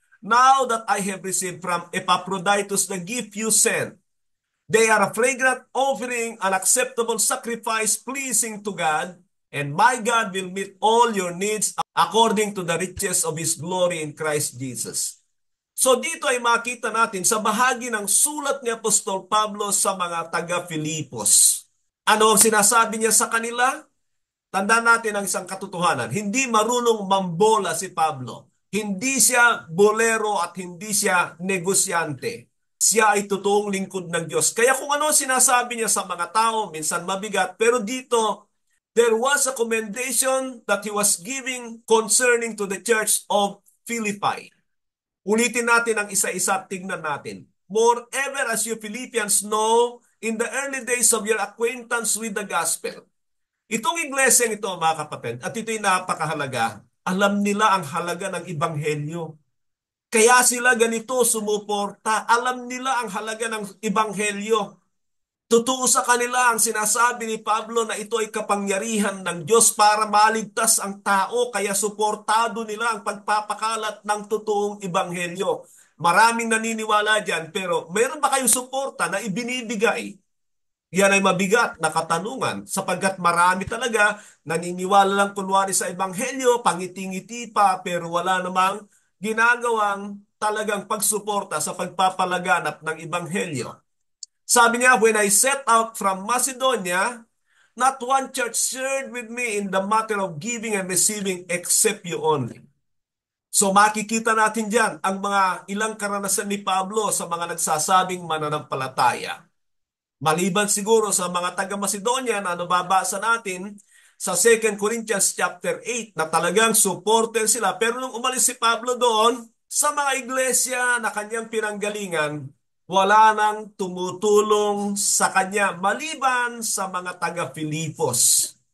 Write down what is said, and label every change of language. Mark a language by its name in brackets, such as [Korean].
[English] Now that I have received from Epaphroditus the gift you sent, they are a fragrant offering, an acceptable sacrifice pleasing to God, and my God will meet all your needs according to the riches of His glory in Christ Jesus. [Filipino] So dito ay makita natin sa bahagi ng sulat ni Apostol Pablo sa mga taga-Filipos. Ano ang sinasabi niya sa kanila? Tandaan natin ang isang katotohanan. Hindi marunong mambola si Pablo. Hindi siya bolero at hindi siya negosyante. Siya ay totoong lingkod ng Diyos. Kaya kung ano sinasabi niya sa mga tao, minsan mabigat, pero dito, [English] there was a commendation that he was giving concerning to the church of Philippi. [Filipino] Ulitin natin ang isa-isa at tignan natin. [English] Moreover, as you Philippians know, in the early days of your acquaintance with the gospel. [Filipino] Itong iglesia ito, mga kapatid, at ito'y napakahalaga, alam nila ang halaga ng ibanghelyo. Kaya sila ganito sumuporta. Alam nila ang halaga ng ibanghelyo. Totoo sa kanila ang sinasabi ni Pablo na ito ay kapangyarihan ng Diyos para maligtas ang tao. Kaya suportado nila ang pagpapakalat ng totoong ibanghelyo. Maraming naniniwala dyan, pero meron ba kayong suporta na ibinibigay? Yan ay mabigat na katanungan sapagkat marami talaga naniniwala lang kunwari sa ebanghelyo, pangiti-ngiti pa pero wala namang ginagawang talagang pagsuporta sa pagpapalaganap ng ebanghelyo. Sabi niya, [English] when I set out from Macedonia, not one church shared with me in the matter of giving and receiving except you only. [Filipino] So makikita natin dyan ang mga ilang karanasan ni Pablo sa mga nagsasabing mananampalataya. Maliban siguro sa mga taga-Macedonia na nababasa natin sa 2 Corinthians chapter 8 na talagang supporter sila. Pero nung umalis si Pablo doon, sa mga iglesia na kanyang pinanggalingan, wala nang tumutulong sa kanya maliban sa mga taga-Filipos.